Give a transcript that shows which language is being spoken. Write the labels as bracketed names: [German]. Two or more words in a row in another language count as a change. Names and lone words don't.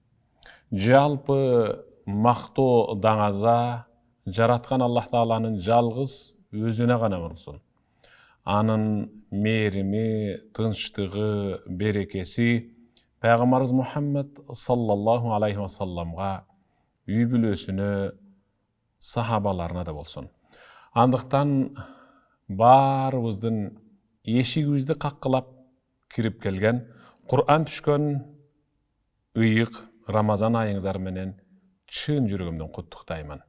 [Kyrgyz] Жалпы мактоо даңаза жараткан Аллах Тааланын жалгыз өзүнө гана болсун. Анын мээрими, тынчтыгы, берекеси Пайгамбарыбыз Мухаммад [Arabic] صلى الله عليه وسلم-га, [Kyrgyz] үй бүлөсүнө, сахабаларына да болсун. Андыктан баарыбыздын эшигибизди каккылап кирип келген, Кур'ан түшкөн ыйык Рамазан айыңыздар менен чын жүрөгүмдөн куттуктаймын.